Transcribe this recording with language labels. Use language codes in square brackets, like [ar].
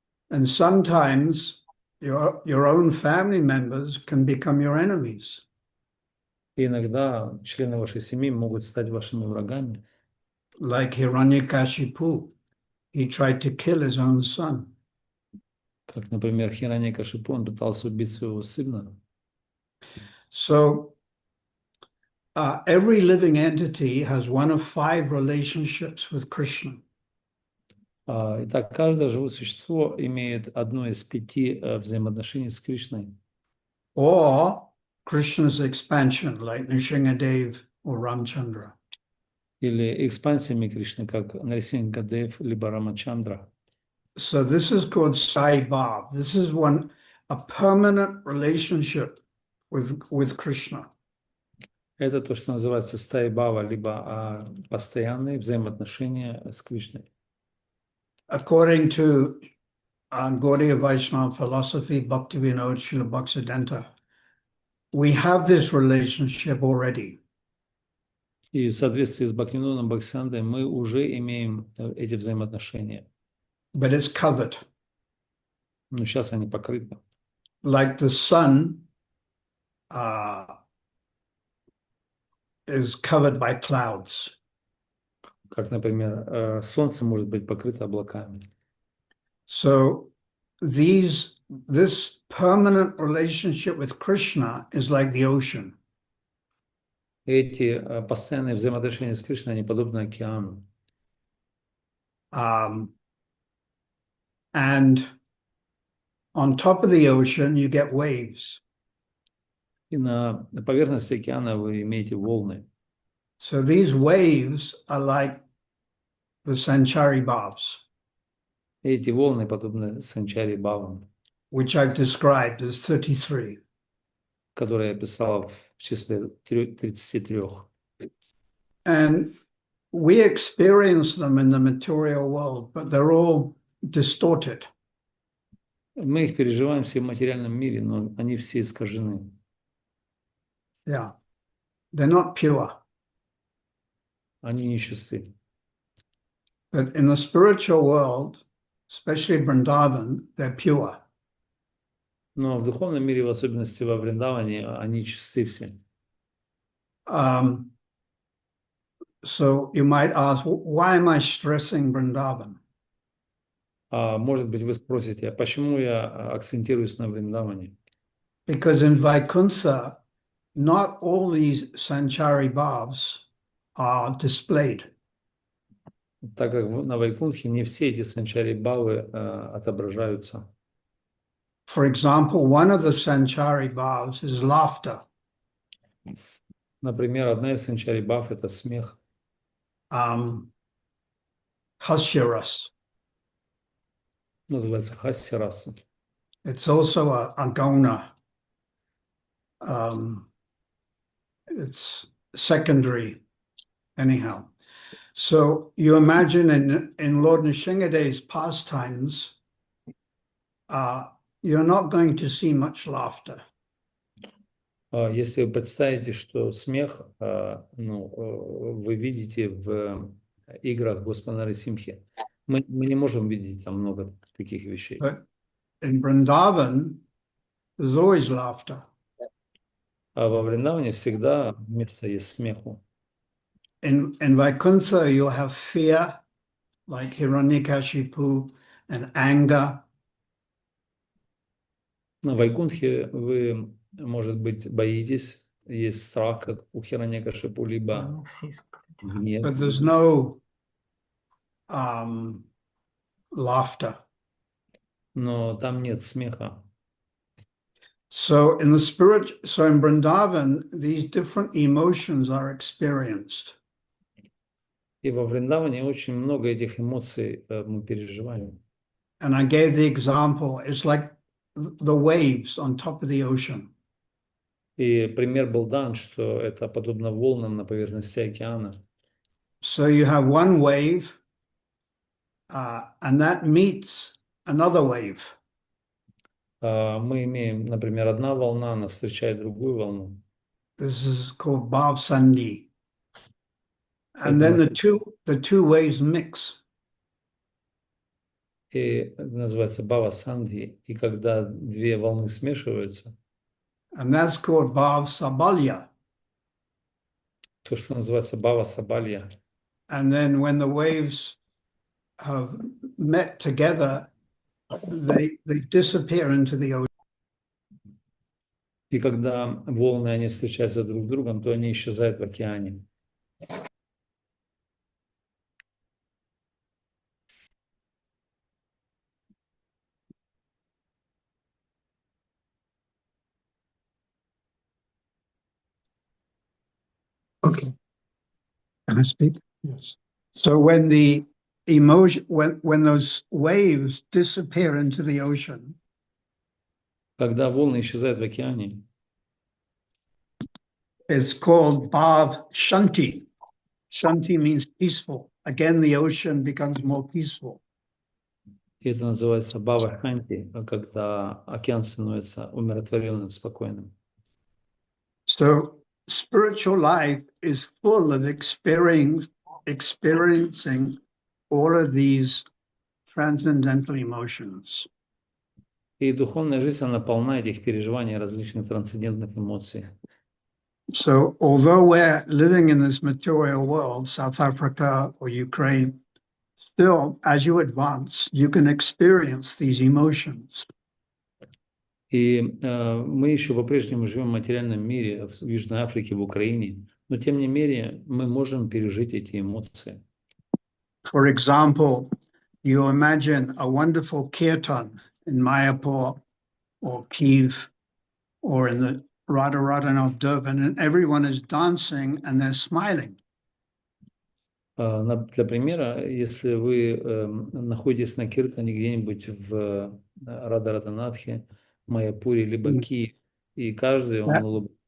[en] And sometimes your own family members can become your enemies. [ru] И иногда члены вашей семьи могут стать вашими врагами. [en] Like Hiranyakashipu, he tried to kill his own son. [ru] Как, например, Хираньякашипу, он пытался убить своего сына. [en] So every living entity has one of 5 relationships with Krishna. [ru] Итак, каждое живое существо имеет одно из 5 взаимоотношений с Кришной. [en] Or Krishna's expansion, like Nrsimhadev or Ramchandra. [ru] Или экспансиями Кришны, как Нарисингадев, либо Рамачандра. [en] So this is called Sai Bhav. This is a permanent relationship with Krishna. [ru] Это то, что называется стаи бхава, либо постоянные взаимоотношения с Кришной. [en] According to Gaudiya Vaishnava philosophy, Bhaktivinoda Srila Bhaktisiddhanta, we have this relationship already. [ru] И в соответствии с Бхактивинодом Бхактисиддхантой мы уже имеем эти взаимоотношения. [en] But it's covered. [ru] Но сейчас они покрыты. [en] Like the sun is covered by clouds. [ru] Как, например, солнце может быть покрыто облаками. [en] So this permanent relationship with Krishna is like the ocean. [ru] Эти постоянные взаимоотношения с Кришной, они подобны океану. [en] And on top of the ocean, you get waves. [ru] И на поверхности океана вы имеете волны. [en] So these waves are like the Sanchari Bhavs, [ru] Эти волны подобны санчари бхавам, [en] which I've described as 33. [ru] которые я писал в числе 33. [en] And we experience them in the material world, but they're all distorted. [ru] Мы их переживаем все в материальном мире, но они все искажены. [en] Yeah. They're not pure. [ru] Они нечисты. [en] But in the spiritual world, especially Vrindavan, they're pure. [ru] Но в духовном мире, в особенности во Вриндаване, они чисты все. [en] So you might ask, why am I stressing Vrindavan? [ru] Может быть, вы спросите, а почему я акцентируюсь на Вриндаване? [en] Because in Vaikuntha, not all these Sanchari Bhavs are displayed. [ru] Так как на Вайкунтхе не все эти санчари бхавы отображаются. [en] For example, one of the Sanchari Bhavs is laughter. [ru] Например, одна из санчари бхав – это смех. [en] Hasyaras. [ru] Называется хасья раса. [en] It's also a guna. It's secondary, anyhow. So you imagine in Lord Nrsingadeva's pastimes, you're not going to see much laughter. [ru] Если вы представите, что смех вы видите в играх Господа Нарисимхи, мы не можем видеть там много таких вещей. [en] But in Vrindavan, there's always laughter. [ru] А во Вриндаване всегда место есть смеху. [en] In Vaikuntha, you'll have fear, like Hiranyakashipu, and anger. [ru] На Вайкунтхе вы, может быть, боитесь, есть страх, как у Хираньякашипу, либо гнев. [en] But there's no laughter. [ru] Но там нет смеха. [en] So in Vrindavan, these different emotions are experienced. [ru] И во Вриндаване очень много этих эмоций мы переживаем. [en] And I gave the example, it's like the waves on top of the ocean. [ru] И пример был дан, что это подобно волнам на поверхности океана. [en] So you have one wave, and that meets another wave. [ru] Мы имеем, например, одна волна, она встречает другую волну. [en] This is called Bhav Sandhi. And then the two waves mix. [ru] И это называется Бхава Сандhi. И когда две волны смешиваются, [en] And that's called Bhav Sabalya. [ru] то, что называется Бхава Сабалья. [en] And then when the waves have met together, they disappear into the ocean. [ru] И когда волны, они встречаются друг с другом, то они исчезают в океане. [en] Okay. Can I speak? Yes. So when the emotion, when those waves disappear into the ocean, [ru] Когда волны исчезают в океане, [en] it's called Bhav Shanti. Shanti means peaceful. Again, the ocean becomes more peaceful. [ru] и это называется Бхава Ханти, когда океан становится умиротворенным, спокойным. [en] So spiritual life is full of experiencing all of these transcendental emotions. [ru] И духовная жизнь, она полна этих переживаний, различных трансцендентных эмоций. [en] So although we're living in this material world, South Africa or Ukraine, still, as you advance, you can experience these emotions. [ru] И мы еще по-прежнему живем в материальном мире, в Южной Африке, в Украине, но тем не менее мы можем пережить эти эмоции. [en] For example, you imagine a wonderful kirtan in Mayapur or Kiev or in the Radharadhan of Durban, and everyone is dancing and they're smiling. [ru] Для примера, если вы находитесь на киртане где-нибудь в Радhaрадhanатхе, Майяпуре, либо Киев, и каждый, он